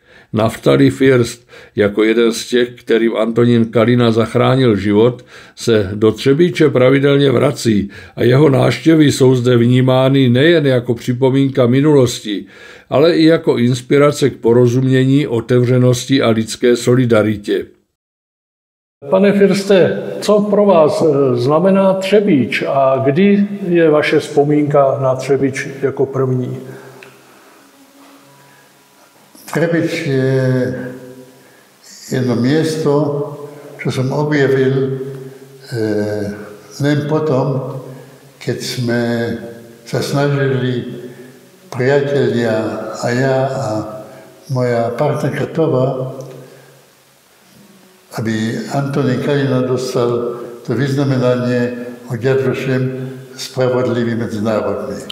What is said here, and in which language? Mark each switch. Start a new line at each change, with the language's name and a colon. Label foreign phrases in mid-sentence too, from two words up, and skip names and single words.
Czech: Naftali First, jako jeden z těch, kterým Antonín Kalina zachránil život, se do Třebíče pravidelně vrací a jeho návštěvy jsou zde vnímány nejen jako připomínka minulosti, ale i jako inspirace k porozumění, otevřenosti a lidské solidaritě. Pane Firste, co pro vás znamená Třebíč a kdy je vaše vzpomínka na Třebíč jako první?
Slovak: Třebíč je jedno miesto, čo som objavil len potom, keď sme sa snažili priatelia a ja a moja partnerka Tova, aby Antonín Kalina dostal to vyznamenanie od Yad Vashem Spravodlivý medzinárodný.